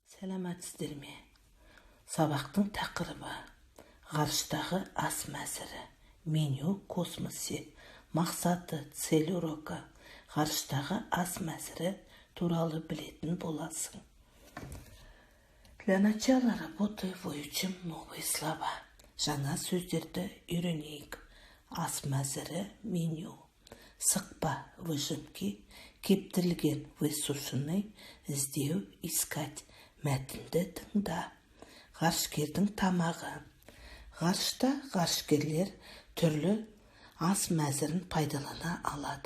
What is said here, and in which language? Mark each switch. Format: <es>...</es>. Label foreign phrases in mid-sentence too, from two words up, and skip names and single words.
<kk>Сәлеметсіздер ме? Сабақтың тақырыбы ғарыштағы ас мәзірі,</kk> <ru>меню космосе,</ru> <kk>мақсаты,</kk> <ru>цель урока,</ru> <kk>ғарыштағы ас мәзірі туралы білетін боласың.</kk> <ru>Для начала работы выучим новые слова.</ru> <kk>Жаңа сөздерді үйренейік. Ас мәзірі, меню. Сықпа, выжимки, кептірілген, высушенный, іздеу, искать, мәтінді тыңда. Ғарышкердің тамағы. Ғарышта ғарышкерлер түрлі ас мәзірін пайдалана алады.</kk>